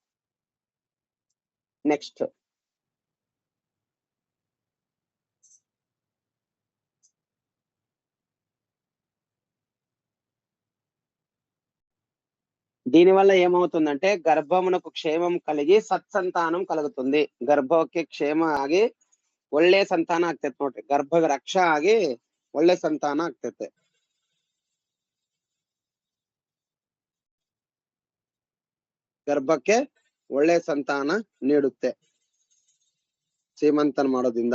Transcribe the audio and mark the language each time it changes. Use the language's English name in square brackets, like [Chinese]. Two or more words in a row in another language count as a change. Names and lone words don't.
[Telugu] నెక్స్ట్ దీని వల్ల ఏమవుతుందంటే గర్భమునకు క్షేమం కలిగి సత్సంతానం కలుగుతుంది. [Kannada] ಗರ್ಭಕ್ಕೆ ಕ್ಷೇಮ ಆಗಿ ಒಳ್ಳೆ ಸಂತಾನ ಆಗ್ತೈತೆ ನೋಡ್ರಿ. ಗರ್ಭ ರಕ್ಷಾ ಆಗಿ ಒಳ್ಳೆ ಸಂತಾನ ಆಗ್ತೈತೆ. ಗರ್ಭಕ್ಕೆ ಒಳ್ಳೆ ಸಂತಾನ ನೀಡುತ್ತೆ ಸೀಮಂತನ ಮಾಡೋದ್ರಿಂದ.